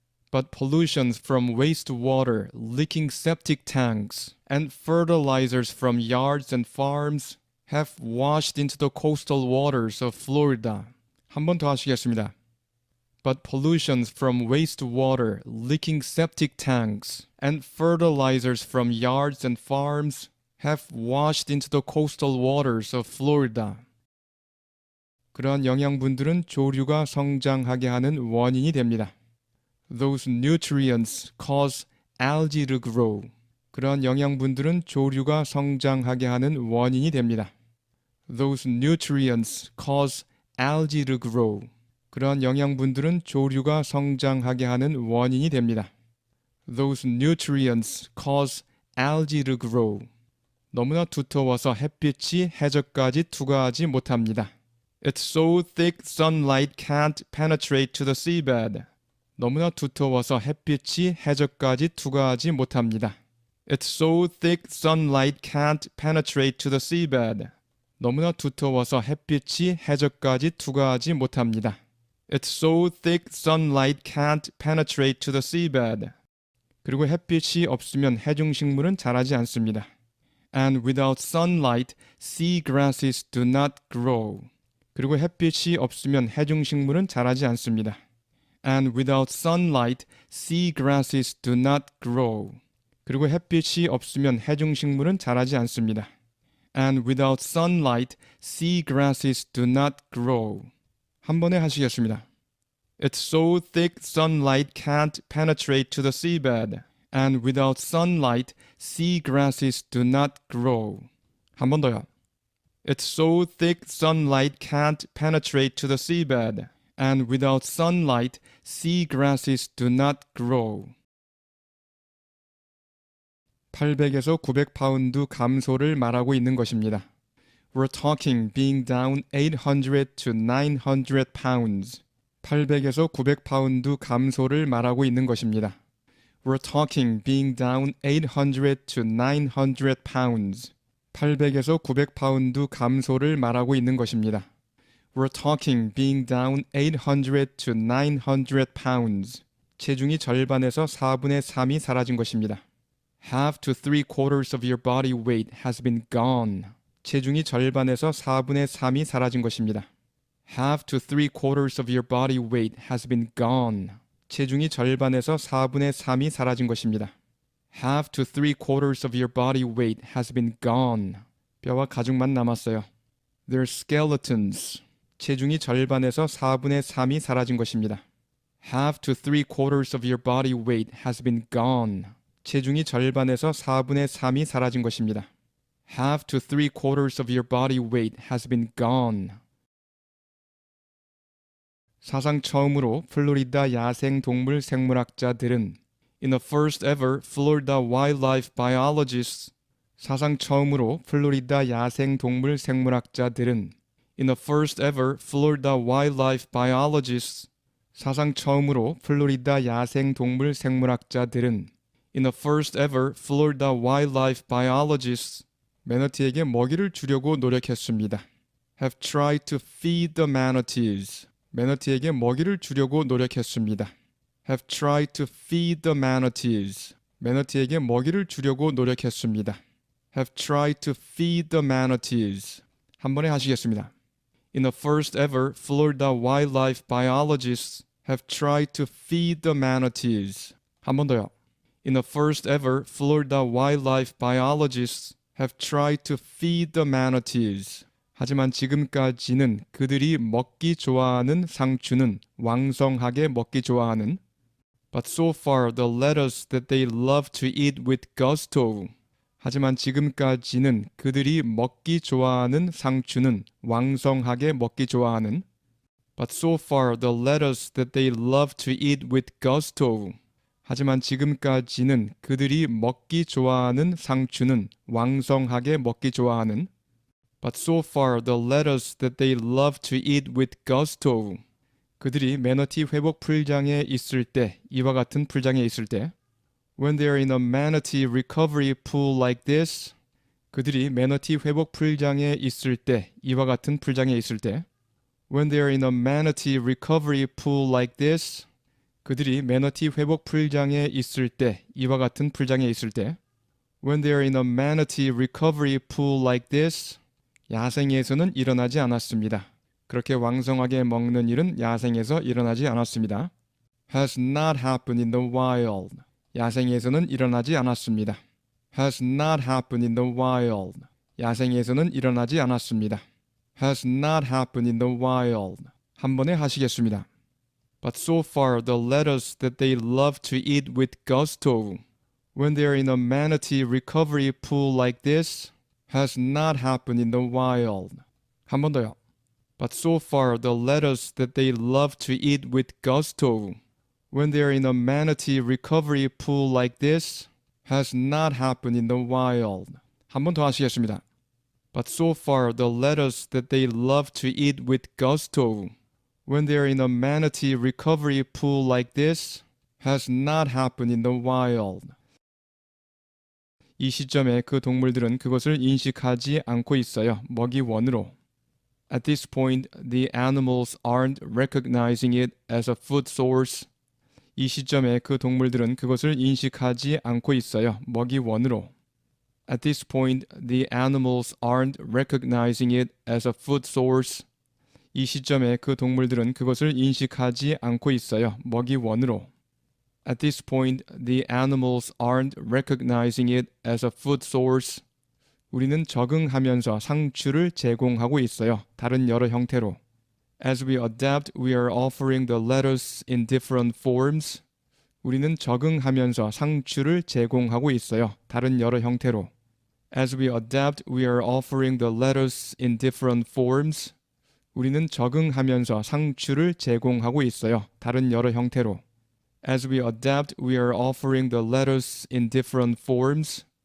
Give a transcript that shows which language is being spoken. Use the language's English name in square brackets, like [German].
[English] But pollutions from wastewater, leaking septic tanks, and fertilizers from yards and farms have washed into the coastal waters of Florida. [Korean] 한 번 더 하시겠습니다. [English] But pollutions from wastewater, leaking septic tanks, and fertilizers from yards and farms have washed into the coastal waters of Florida. [Korean] 그러한 영양분들은 조류가 성장하게 하는 원인이 됩니다. [English] Those nutrients cause algae to grow. [Korean] 그러한 영양분들은 조류가 성장하게 하는 원인이 됩니다. [English] Those nutrients cause algae to grow. [Korean] 그러한 영양분들은 조류가 성장하게 하는 원인이 됩니다. [English] Those nutrients cause algae to grow. [Korean] 너무나 두터워서 햇빛이 해저까지 투과하지 못합니다. [English] It's so thick sunlight can't penetrate to the seabed. [Korean] 너무나 두터워서 햇빛이 해저까지 투과하지 못합니다. [English] It's so thick sunlight can't penetrate to the seabed. [Korean] 너무나 두터워서 햇빛이 해저까지 투과하지 못합니다. [English] It's so thick sunlight can't penetrate to the seabed. [Korean] 그리고 햇빛이 없으면 해중식물은 자라지 않습니다. [English] And without sunlight, sea grasses do not grow. [Korean] 그리고 햇빛이 없으면 해중식물은 자라지 않습니다. [English] And without sunlight, sea grasses do not grow. [Korean] 그리고 햇빛이 없으면 해중식물은 자라지 않습니다. [English] And without sunlight, sea grasses do not grow. [Korean] 한 번에 하시겠습니다. [English] It's so thick sunlight can't penetrate to the seabed. And without sunlight, sea grasses do not grow. [Korean] 한 번 더요. [English] It's so thick sunlight can't penetrate to the seabed. And without sunlight, sea grasses do not grow. [Korean] 800에서 900파운드 감소를 말하고 있는 것입니다. [English] We're talking being down 800 to 900 pounds. [Korean] 800에서 900파운드 감소를 말하고 있는 것입니다. [English] We're talking being down 800 to 900 pounds. [Korean] 800에서 900파운드 감소를 말하고 있는 것입니다. [English] We're talking being down 800 to 900 pounds. [Korean] 체중이 절반에서 4분의 3이 사라진 것입니다. [English] Half to 3/4 of your body weight has been gone. [Korean] 체중이 절반에서 4분의 3이 사라진 것입니다. [English] Half to 3/4 of your body weight has been gone. [Korean] 체중이 절반에서 4분의 3이 사라진 것입니다. [English] Half to 3/4 of your body weight has been gone. [Korean] 뼈와 가죽만 남았어요. [English] Their skeletons. [Korean] 체중이 절반에서 4분의 3이 사라진 것입니다. [English] Half to 3/4 of your body weight has been gone. [Korean] 체중이 절반에서 4분의 3이 사라진 것입니다. [English] Half to 3/4 of your body weight has been gone. [Korean] 사상 처음으로 플로리다 야생 동물 생물학자들은 [English] In the first ever Florida wildlife biologists [Korean] 사상 처음으로 플로리다 야생 동물 생물학자들은 In the first ever Florida wildlife biologists 사상 처음으로 플로리다 야생 동물 생물학자들은 In the first ever Florida wildlife biologists 매너티에게 먹이를 주려고 노력했습니다. [English] Have tried to feed the manatees. [Korean] 매너티에게 먹이를 주려고 노력했습니다. [English] Have tried to feed the manatees. [Korean] 매너티에게 먹이를 주려고 노력했습니다. [English] Have tried to feed the manatees. [Korean] 한 번에 하시겠습니다. [English] In the first ever Florida wildlife biologists have tried to feed the manatees. [Korean] 한 번 더요. [English] In the first ever Florida wildlife biologists have tried to feed the manatees. [Korean] 하지만 지금까지는 그들이 먹기 좋아하는 [English] 상추는 왕성하게 먹기 좋아하는 But so far the lettuce that they love to eat with gusto. [Korean] 하지만 지금까지는 그들이 먹기 좋아하는 [English] 상추는 왕성하게 먹기 좋아하는 But so far the lettuce that they love to eat with gusto. [Korean] 하지만 지금까지는 그들이 먹기 좋아하는 [English] 상추는 왕성하게 먹기 좋아하는 But so far the lettuce that they love to eat with gusto. [Korean] 그들이 매너티 회복 풀장에 있을 때, 이와 같은 풀장에 있을 때 [English] When they are in a manatee recovery pool like this. [Korean] 그들이 매너티 회복 풀장에 있을 때, 이와 같은 풀장에 있을 때 [English] When they are in a manatee recovery pool like this. [Korean] 그들이 매너티 회복 풀장에 있을 때, 이와 같은 풀장에 있을 때 [English] When they are in a manatee recovery pool like this. [Korean] 야생에서는 일어나지 않았습니다. 그렇게 왕성하게 먹는 일은 야생에서 일어나지 않았습니다. [English] Has not happened in the wild. [Korean] 야생에서는 일어나지 않았습니다. [English] Has not happened in the wild. [Korean] 야생에서는 일어나지 않았습니다. [English] Has not happened in the wild. [Korean] 한 번에 하시겠습니다. [English] But so far the lettuce that they love to eat with gusto. When they are in a manatee recovery pool like this. Has not happened in the wild. [Korean] 한 번 더요. [English] But so far the lettuce that they love to eat with gusto. When they are in a manatee recovery pool like this. Has not happened in the wild. [Korean] 한 번 더 하시겠습니다. [English] But so far the lettuce that they love to eat with gusto. When they are in a manatee recovery pool like this. Has not happened in the wild. [Korean] 이 시점에 그 동물들은 그것을 인식하지 않고 있어요. 먹이원으로. [English] At this point, the animals aren't recognizing it as a food source. [Korean] 이 시점에 그 동물들은 그것을 인식하지 않고 있어요. 먹이원으로. [English] At this point, the animals aren't recognizing it as a food source. [Korean] 이 시점에 그 동물들은 그것을 인식하지 않고 있어요. 먹이원으로. [English] At this point, the animals aren't recognizing it as a food source. [Korean] 우리는 적응하면서 상추를 제공하고 있어요. 다른 여러 형태로. [English] As we adapt, we are offering the lettuce in different forms. [Korean] 우리는 적응하면서 상추를 제공하고 있어요. 다른 여러 형태로. [English] As we adapt, we are offering the lettuce in different forms. [Korean] 우리는 적응하면서 상추를 제공하고 있어요. 다른 여러 형태로. [English] As we adapt, we are offering the lettuce in different forms.